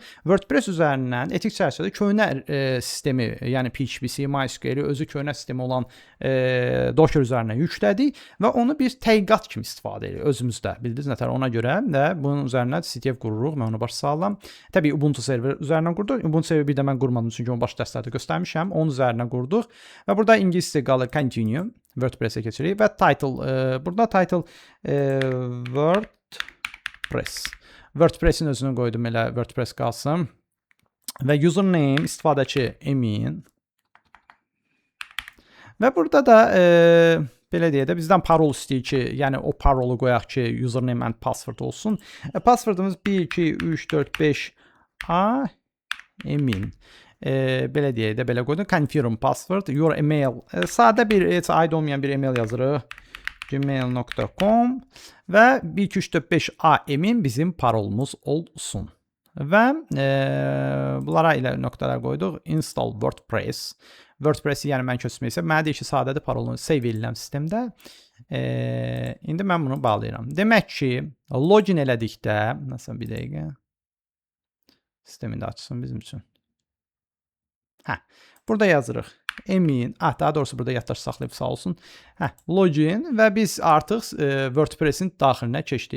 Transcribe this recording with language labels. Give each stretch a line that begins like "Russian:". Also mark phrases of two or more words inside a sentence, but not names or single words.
Azerbaijani: WordPress üzərindən etik çərçivədə köhnə sistemi, yəni PHP-si, MySQL-i özü köhnə sistemi olan Docker üzərinə yüklədik və onu bir tədqiqat kimi istifadə edirik özümüzdə. Bildiniz nətər ona görə də bunun üzərindən CTF qururuq. Mən onu başa salıram. Təbii Ubuntu server üzərindən qurduq. Ubuntu serveri bir də mən qurmadım çünki onu baş dərslərdə göstərmişəm. Onun üzərindən qurduq və burada ingiliscə qalır continue. WordPress-ə keçirik və title, burada title WordPress. WordPress-in özünü qoydum, elə WordPress qalsın. Və username istifadəçi Emin. Və burada da belə deyə də bizdən parol istəyir ki, yəni o parolu qoyaq ki,
English: username and password
Azerbaijani: olsun. Passwordumuz 1 2 3 4 5 A Emin. Belə deyə də belə qoydum.
English: Confirm password, your email.
Azerbaijani: Sadə bir heç aid olmayan bir email yazırıq. gmail.com və 1 2 3 4 5 A Emin bizim parolumuz olsun. Və bunlara ilə nöqtələr qoyduq.
English: Install WordPress.
Azerbaijani: WordPress-i yəni mən köçmək istəyirəm. Mənə deyir ki, sadədir parolunu save ediləm sistemdə. İndi mən bunu bağlayıram. Demək ki, login elədikdə, məsələn bir dəqiqə. Sistemini də açsın bizim üçün. Burada yazırıq. Emin, daha doğrusu burada yaddaş saxlayıb sağ olsun. Login və biz artıq WordPress-in daxilinə keçdik.